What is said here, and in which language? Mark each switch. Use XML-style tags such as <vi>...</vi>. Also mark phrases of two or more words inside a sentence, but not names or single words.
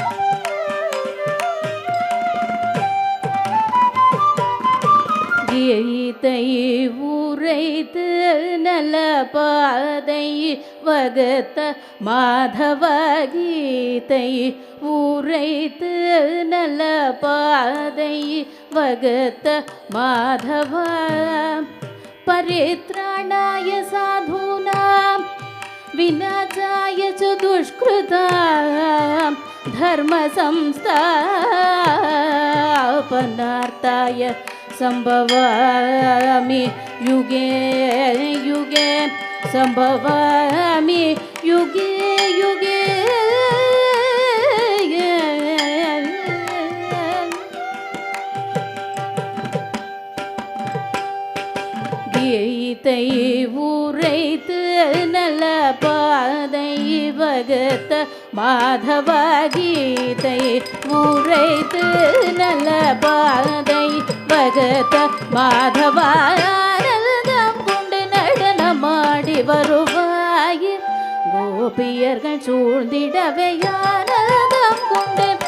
<ta>கீதை உரைத்து நல பாதை வகுத்த மாதவ கீதை உரைத்து நல பாதை வகுத்த மாதவ</ta> <sa>परित्राणाय साधूनाम् विनाशाय च दुष्कृतां धर्म संस्थापनार्थाय संभवामि युगे युगे संभवामि युगे युगे</sa> <ta>கீதை உரைத்து நல பாதை வகுத்த மாதவ கீதை உரைத்து நல பாதை வகுத்த மாதவ ஆனந்தம் கொண்டு நடனமாடி வருவாய் கோபியர்கள் சூழ்ந்திடவே ஆனந்தம் கொண்டு</ta>